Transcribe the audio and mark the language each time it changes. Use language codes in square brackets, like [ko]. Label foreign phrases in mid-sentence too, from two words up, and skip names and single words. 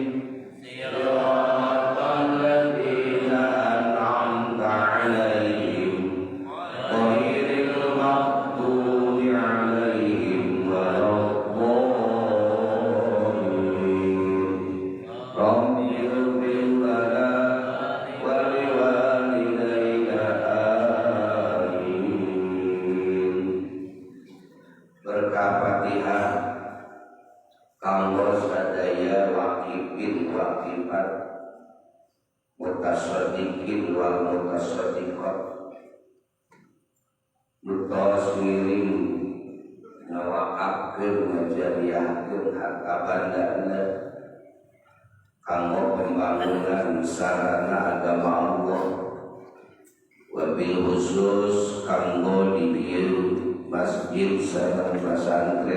[ar] صراط الذين أنعمت عليهم غير المغضوب عليهم ولا الضالين. رب اغفر لنا ولوالدينا آمين. [su] Berkah Fatihah kanggo sadaya [ar] واقفين واقفات, متصدقين والمتصدقات, [su] nutos ngiring ngawakakeun ngajariahkeun harta bandana kanggo pembangunan sarana agama Allah, [ar] وبالخصوص [su] kanggo di masjid sareng pesantren.